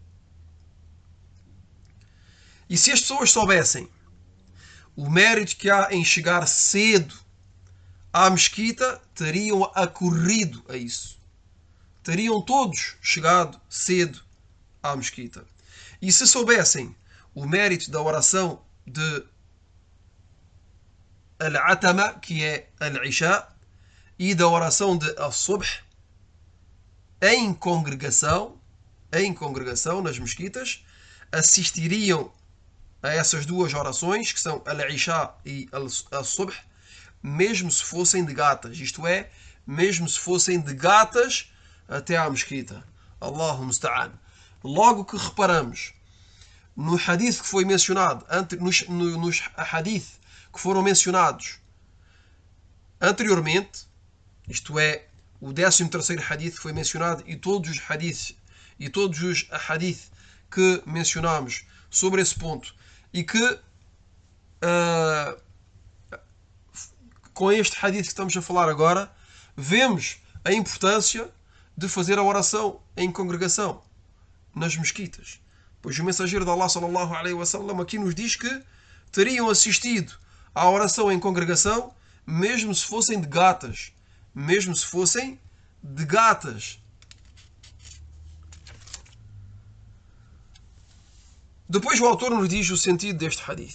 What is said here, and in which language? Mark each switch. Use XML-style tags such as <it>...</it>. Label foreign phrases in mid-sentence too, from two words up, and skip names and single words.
<pt>E se as pessoas soubessem o mérito que há em chegar cedo à mesquita, teriam acorrido a isso. Teriam todos chegado cedo à mesquita. E se soubessem o mérito da oração de al-atama, que é al-isha, e da oração de al-subh, em congregação, nas mesquitas, assistiriam a essas duas orações, que são al-isha e al-subh, mesmo se fossem de gatas. Isto é, mesmo se fossem de gatas até à mesquita.</pt> <ar>الله المستعان.</ar> <pt>Logo que reparamos no hadith que foi mencionado, nos hadith que foram mencionados anteriormente, isto é, o 13º hadith que foi mencionado e todos os hadiths que mencionámos sobre esse ponto, e que com este hadith que estamos a falar agora, vemos a importância de fazer a oração em congregação nas mesquitas. Pois o mensageiro de Allah</pt> <ar>صلى الله عليه وسلم</ar> <pt>aqui nos diz que teriam assistido à oração em congregação mesmo se fossem de gatas. Mesmo se fossem de gatas. Depois o autor nos diz o sentido deste hadith.</pt>